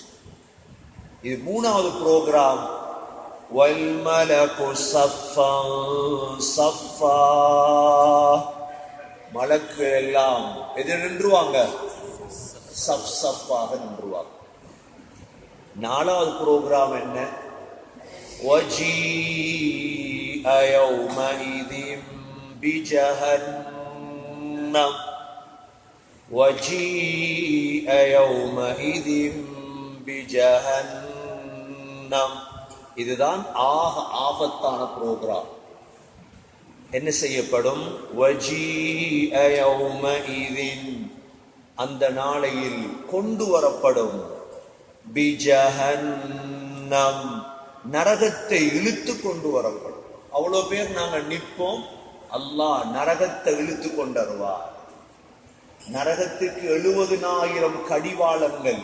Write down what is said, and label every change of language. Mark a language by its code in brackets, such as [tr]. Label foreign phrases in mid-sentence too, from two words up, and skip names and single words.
[ta] இது 3வது ப்ரோக்ராம். மலக்கு எல்லாம் எதிர் நின்றுவாங்க, சஃப் சஃப்பாக நின்றுவாங்க. 4வது ப்ரோக்ராம் என்ன? [ar] وَجِيءَ يَوْمَئِذٍ بِجَهَنَّمَ وَجِيءَ يَوْمَئِذٍ بِجَهَنَّمَ. [ta] இதுதான் ஆபத்தான ப்ரோக்ராம். என்ன செய்யப்படும்? [ar] وَجِيءَ يَوْمَئِذٍ, [ta] அந்த நாளையில் கொண்டு வரப்படும், பிஜஹன்னம், நரகத்தை இழுத்து கொண்டு வரப்படும். அவ்வளவு பேர் நாங்க நிற்போம், அல்லாஹ் நரகத்தை இழுத்து கொண்டு வருவார். நரகத்துக்கு 70,000 கடிவாளங்கள்.